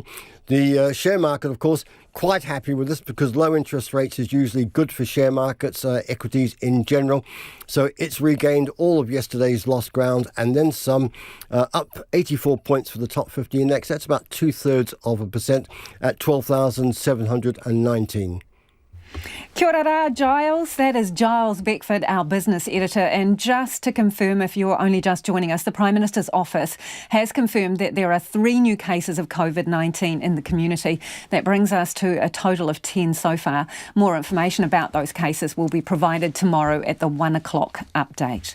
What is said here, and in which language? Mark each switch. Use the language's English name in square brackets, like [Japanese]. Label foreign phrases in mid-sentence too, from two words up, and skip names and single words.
[English] The share market, of course, quite happy with this because low interest rates is usually good for share markets, equities in general. So it's regained all of yesterday's lost ground and then some, up 84 points for the top 50 index. That's about 0.2% at 12,719. [Māori] Kia ora rā, Giles. [English] That is Giles Beckford, our business editor. And just to confirm, if you're only just joining us, the Prime Minister's office has confirmed that there are 3 new cases of COVID-19 in the community. That brings us to a total of 10 so far. More information about those cases will be provided tomorrow at the 1 o'clock update.